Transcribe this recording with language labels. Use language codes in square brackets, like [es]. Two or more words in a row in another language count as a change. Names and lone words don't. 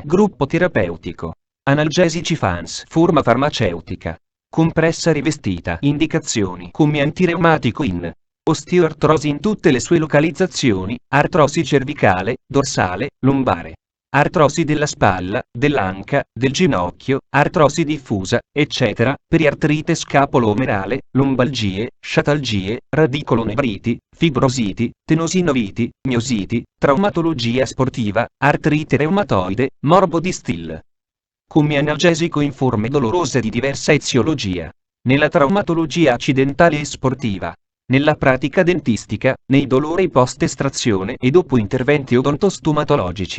[it] Gruppo terapeutico. Analgesici FANS. Forma farmaceutica. Compressa rivestita. Indicazioni. Come antireumatico in osteoartrosi in tutte le sue localizzazioni, artrosi cervicale, dorsale, lombare, artrosi della spalla, dell'anca, del ginocchio, artrosi diffusa, eccetera, periartrite scapolo-omerale, lombalgie, sciatalgie, radicolonevriti, fibrositi, tenosinoviti, miositi, traumatologia sportiva, artrite reumatoide, morbo di Still. Come analgesico in forme dolorose di diversa eziologia. Nella traumatologia accidentale e sportiva. Nella pratica dentistica, nei dolori post-estrazione e dopo interventi odontostomatologici.